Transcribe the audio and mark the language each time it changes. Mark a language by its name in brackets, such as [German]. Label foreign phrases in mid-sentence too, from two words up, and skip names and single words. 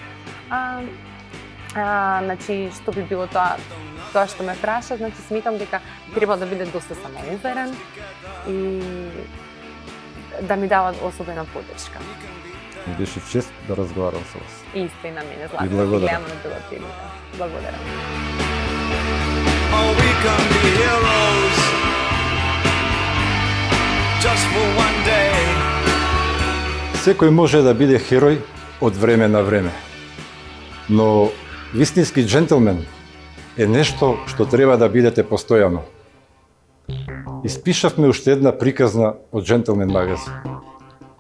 [Macedonian] Значи, што би било тоа што ме праша, значи сметам дека треба да биде доста самоуверен и да ми дава особена поддршка. Ми беше чест да разговарам со вас. Исто и на мене, Златко. И благодарам. Благодарам. [English] Oh, we can be heroes just for one day. [Macedonian] Секој може да биде херој од време на време. Но вистински джентлмен е нешто што треба да бидете постојано. Испишавме уште една приказна од Джентлмен магазин.